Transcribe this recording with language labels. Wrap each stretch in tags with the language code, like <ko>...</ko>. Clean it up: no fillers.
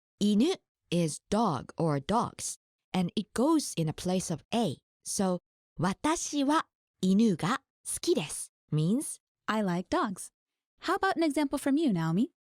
<en>犬 is dog or dogs, and it goes in a place of A. So,</en> <ja>私は犬が好きです</ja> <en>means I like dogs. How about an example from you, Naomi?</en>